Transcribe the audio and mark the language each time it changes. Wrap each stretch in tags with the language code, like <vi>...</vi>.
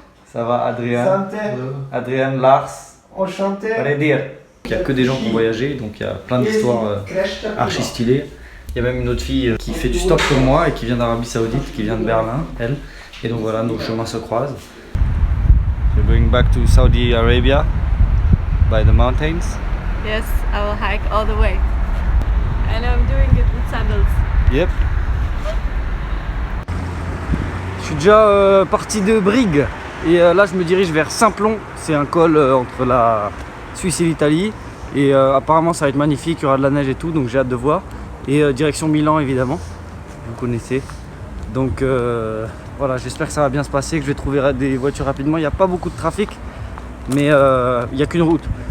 <fr>Ça va, Adrien? Santé. Adrien, Lars. Enchanté. Redir. Il n'y a que des gens qui ont voyagé, donc il y a plein d'histoires archi stylées. Il y a même une autre fille qui fait du stop comme moi et qui vient d'Arabie Saoudite, qui vient de Berlin, elle. Et donc voilà, nos chemins se croisent.</fr> <en>We're going back to Saudi Arabia by the mountains. Yes, I will hike all the way. And I'm doing it with sandals. Yep.</en> <fr>Je suis déjà parti de Brigue et là je me dirige vers Simplon. C'est un col entre la Suisse et l'Italie et apparemment ça va être magnifique, il y aura de la neige et tout, donc j'ai hâte de voir. Et direction Milan évidemment, vous connaissez. Donc voilà, j'espère que ça va bien se passer, que je vais trouver des voitures rapidement. Il n'y a pas beaucoup de trafic, mais il n'y a qu'une route.</fr>